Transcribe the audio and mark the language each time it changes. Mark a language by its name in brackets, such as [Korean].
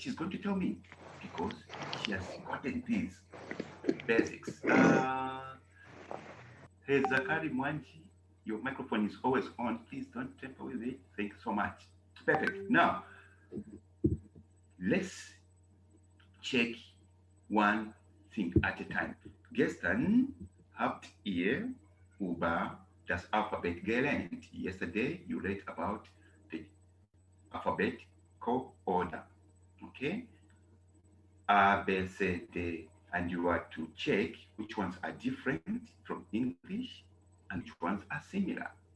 [English] She's going to tell me because she has gotten these basics. Hey, Zakari Mwanji, your microphone is always on. Please don't tamper with it. Thank you so much. Perfect. Now, let's check one thing at a time. [German] Gestern habt ihr über das Alphabet gelernt. [English] Yesterday, you read about the alphabetical order. Okay? A, B, C, D, and you are to check which ones are different from English and which ones are similar.